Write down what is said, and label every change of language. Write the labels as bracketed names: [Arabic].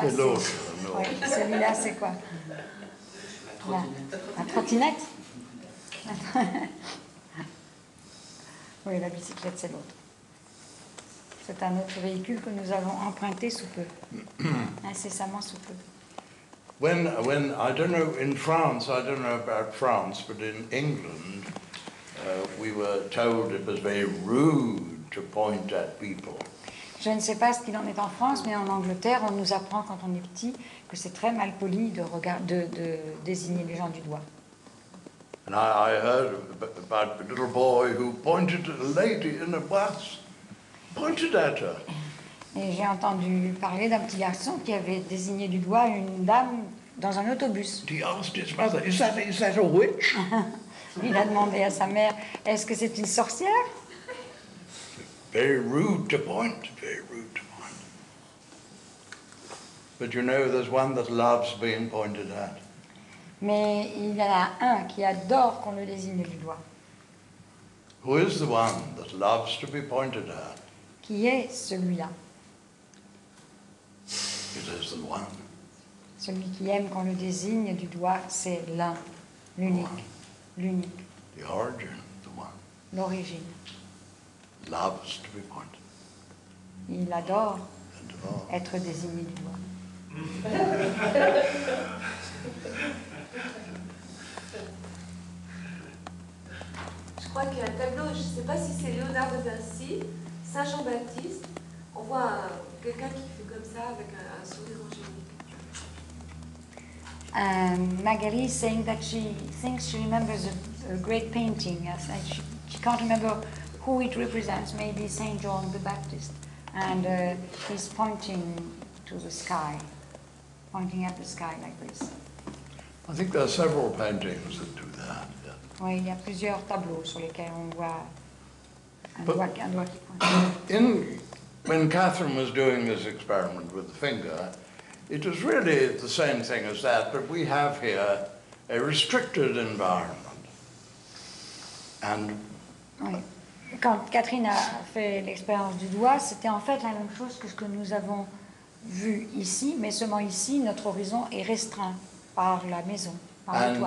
[French] C'est l'autre, non. Oui, celui-là, c'est quoi? La trottinette. Oui, la bicyclette, c'est l'autre. C'est un autre véhicule que nous avons emprunté sous peu. Incessamment sous peu. [English] When I don't know, in France, I don't know about France, but in England, we were told it was very rude to point at people. [French] Je ne sais pas ce qu'il en est en France, mais en Angleterre, on nous apprend quand on est petit que c'est très mal poli de désigner les gens du doigt. [English] And I heard about the little boy who pointed at a lady in a bus, pointed at her. [French] Et j'ai entendu parler d'un petit garçon qui avait désigné du doigt une dame dans un autobus. [English] He asked his mother, is that a witch? [French] Il a demandé à sa mère, est-ce que c'est une sorcière? [English] Very rude to point, very rude to point. But you know, there's one that loves being pointed at. [French] Mais il y en a un qui adore qu'on le désigne du doigt. [English] Who is the one that loves to be pointed at? [French] Qui est celui-là? [English] It is the one. [French] Celui qui aime qu'on le désigne du doigt, c'est l'un, l'unique, l'unique, [English] The origin, the one. [French] l'origine. [English] Loves to be pointed. [French] Il adore [English] And oh, [French] être désigné du doigt. Je crois qu'il y a un tableau, je ne sais pas si c'est Léonard de Vinci, Saint Jean-Baptiste. On voit quelqu'un qui fait comme ça avec un sourire angélique. [English] Magali is saying that she thinks she remembers a great painting. Yes, and she can't remember who it represents, maybe Saint John the Baptist. And he's pointing to the sky, pointing at the sky like this. I think there are several paintings that do that. Yeah. [French] Oui, il y a plusieurs tableaux sur lesquels on voit un [English] But- [French] doigt qui pointe. [English] When Catherine was doing this experiment with the finger, it was really the same thing as that, but we have here a restricted environment. And [French] Oui. Quand Catherine a fait l'expérience du doigt, c'était en fait la même chose que ce que nous avons vu ici, mais seulement ici, notre horizon est restreint par la maison, par le toit.